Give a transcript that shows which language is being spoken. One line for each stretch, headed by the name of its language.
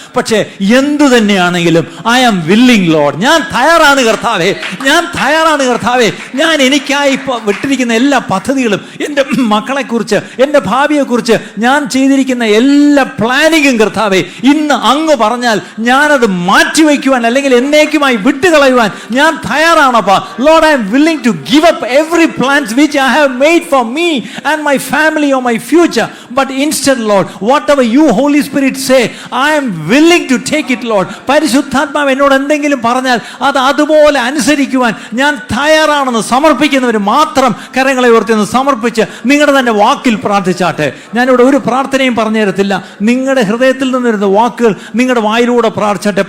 Malayalam: പക്ഷേ എന്തു തന്നെയാണെങ്കിലും
English: I am willing Lord,
Malayalam: ഞാൻ തയ്യാറാണ് കർത്താവേ, ഞാൻ തയ്യാറാണ് കർത്താവേ. ഞാൻ എനിക്കായി വിട്ടിരിക്കുന്ന എല്ലാ പദ്ധതികളും, എൻ്റെ മക്കളെക്കുറിച്ച്, എൻ്റെ ഭാവിയെക്കുറിച്ച് ഞാൻ ചെയ്തിരിക്കുന്ന എല്ലാ പ്ലാനിങ്ങും കർത്താവേ, ഇന്ന് അങ്ങ് പറഞ്ഞാൽ ഞാനത് മാറ്റിവെക്കുവാൻ അല്ലെങ്കിൽ എന്നേക്കുമായി വിട്ടുകളയുവാൻ ഞാൻ തയ്യാറാണപ്പാ.
English: Lord, I am willing to give up every plans which I have made for me and my family or my future, but instead Lord, whatever you Holy Spirit say, I am willing to take it Lord.
Malayalam: പരിശുദ്ധാത്മാവ് എന്നോട് എന്തെങ്കിലും പറഞ്ഞാൽ അത് അതുപോലെ അനുസരിക്കുവാൻ ഞാൻ തയ്യാറാണെന്ന് സമർപ്പിക്കുന്നവർ മാത്രം കരങ്ങളെ ഉയർത്തി സമർപ്പിച്ച് നിങ്ങളുടെ തന്നെ വാക്കിൽ പ്രാർത്ഥിച്ചാട്ടെ. ഞാനിവിടെ ഒരു പ്രാർത്ഥനയും പറഞ്ഞു തരത്തില്ല, നിങ്ങളുടെ ഹൃദയത്തിൽ നിന്നിരുന്ന വാക്കുകൾ നിങ്ങളുടെ വായിലൂടെ പ്രാർത്ഥിച്ചാട്ടെ.